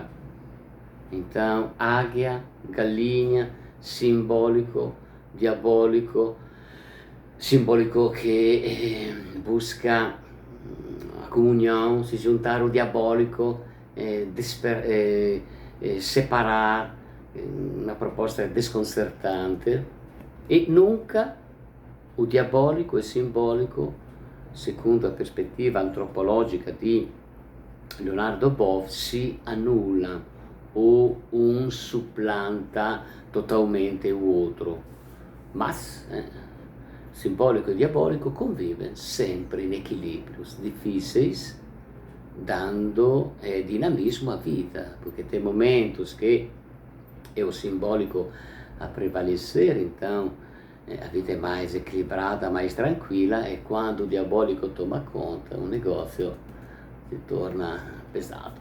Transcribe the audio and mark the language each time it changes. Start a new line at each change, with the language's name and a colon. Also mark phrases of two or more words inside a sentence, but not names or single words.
Portuguese: Então, águia, galinha, simbólico, diabólico, simbólico que busca a comunhão, se juntar ao diabólico, separar, uma proposta desconcertante, e nunca o diabolico e simbolico,
Italian: secondo a prospettiva antropologica di Leonardo Boff, si annulla o un
Portuguese: supplanta totalmente o outro, mas simbólico e diabólico convivem sempre em equilíbrios difíceis, dando dinamismo à vida, porque tem momentos que é o simbólico a prevalecer, então a vida é mais equilibrada, mais tranquila, e quando o diabólico toma conta, o negócio se torna pesado.